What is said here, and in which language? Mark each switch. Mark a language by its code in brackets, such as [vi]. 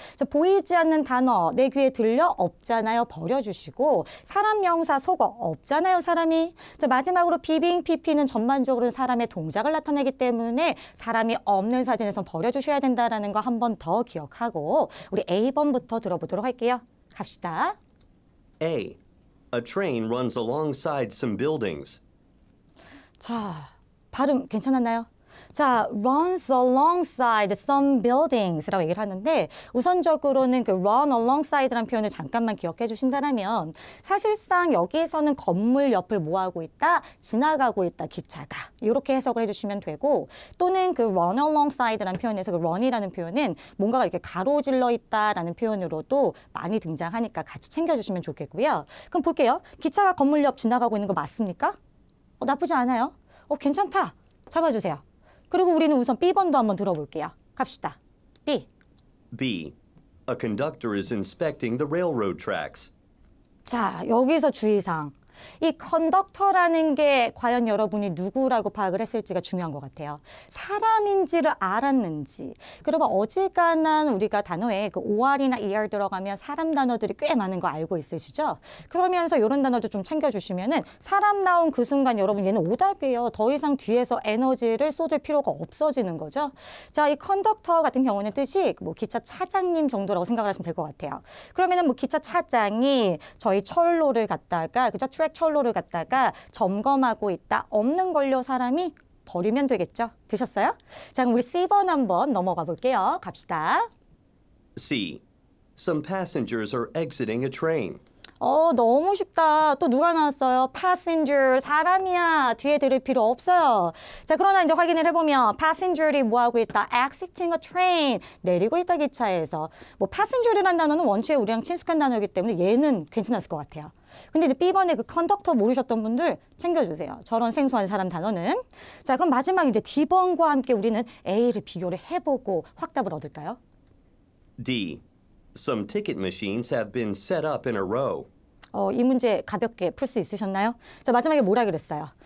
[ko] 자, 보이지 않는 단어 내 귀에 들려 없잖아요. 버려주시고 사람 명사 속어 없잖아요. 사람이. 자, 마지막으로 비빙 PP는 전반적으로 사람의 동작을 나타내기 때문에 사람이 없는 사진에선 버려주셔야 된다는 거 한 번 더 기억하고 우리 A번부터 들어보도록 할게요. 갑시다. A. [en] A train runs alongside some buildings. [ko] 자, 발음 괜찮았나요? 자, [en] runs alongside some buildings [ko] 라고 얘기를 하는데 우선적으로는 그 run alongside라는 표현을 잠깐만 기억해 주신다면 사실상 여기에서는 건물 옆을 뭐하고 있다? 지나가고 있다, 기차가. 이렇게 해석을 해주시면 되고 또는 그 run alongside라는 표현에서 그 run이라는 표현은 뭔가가 이렇게 가로질러 있다라는 표현으로도 많이 등장하니까 같이 챙겨주시면 좋겠고요. 그럼 볼게요. 기차가 건물 옆 지나가고 있는 거 맞습니까? 나쁘지 않아요. 괜찮다. 잡아주세요. 그리고 우리는 우선 B번도 한번 들어볼게요. 갑시다. B. B. [en] A conductor is inspecting the railroad tracks. [ko] 자, 여기서 주의사항. 이 컨덕터라는 게 과연 여러분이 누구라고 파악을 했을지가 중요한 것 같아요. 사람인지를 알았는지. 그리고 어지간한 우리가 단어에 그 OR이나 ER 들어가면 사람 단어들이 꽤 많은 거 알고 있으시죠? 그러면서 이런 단어도 좀 챙겨주시면은 사람 나온 그 순간 여러분 얘는 오답이에요. 더 이상 뒤에서 에너지를 쏟을 필요가 없어지는 거죠. 자, 이 컨덕터 같은 경우는 뜻이 뭐 기차 차장님 정도라고 생각을 하시면 될 것 같아요. 그러면은 뭐 기차 차장이 저희 철로를 갖다가 그죠? 트랙 철로를 갖다가 점검하고 있다. 없는 걸요 사람이 버리면 되겠죠. 되셨어요? 자, 그럼 우리 C번 한번 넘어가 볼게요. 갑시다. C. [en] Some passengers are exiting a train. [ko] 너무 쉽다. 또 누가 나왔어요? passenger, 사람이야. 뒤에 들을 필요 없어요. 자, 그러나 이제 확인을 해보면 passenger이 뭐하고 있다? [en] exiting a train, [ko] 내리고 있다 기차에서. 뭐 passenger이라는 단어는 원체 우리랑 친숙한 단어이기 때문에 얘는 괜찮았을 것 같아요. 근데 이제 B번에 그 컨덕터 모르셨던 분들 챙겨주세요. 저런 생소한 사람 단어는. 자, 그럼 마지막 이제 D번과 함께 우리는 A를 비교를 해보고 확답을 얻을까요? D. [en] Some ticket machines have been set up in a row. [ko] 이 문제 가볍게 풀 수 있으셨나요? 자, 마지막에 뭐라 그랬어요?